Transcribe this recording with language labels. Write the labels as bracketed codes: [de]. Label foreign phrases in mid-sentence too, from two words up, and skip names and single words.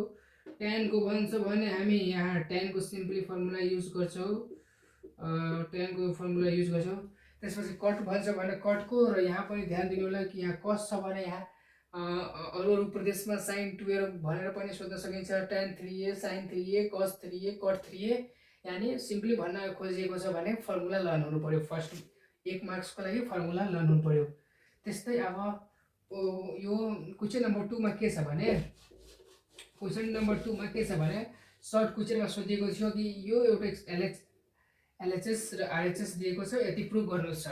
[ne] tan को भन्छ भने हामी यहाँ tan को सिम्पली फर्मुला युज गर्छौँ। त्यसपछि कट भन्छ भने कटको, र यहाँ पनि ध्यान दिनु होला कि यहाँ cos छ भने यहाँ अरू प्रदेशमा sin 2a भनेर पनि सोध्न सकिन्छ। [en] tan 3a sin 3a cos 3a cot 3a, [ne] यानी सिम्पली भन्न खोजिएको छ भने फर्मुला लर्न हुनु पर्यो। फर्स्ट 1 मार्क्सको लागि फर्मुला लर्न हुनु पर्यो। त्यस्तै अब यो क्वेसन नम्बर 2 मा के छ भने, सर्ट क्वेसनमा सोधिएको थियो कि यो एउटा एलएचएस र आरएचएस दिएको छ, यति प्रुभ गर्नु छ।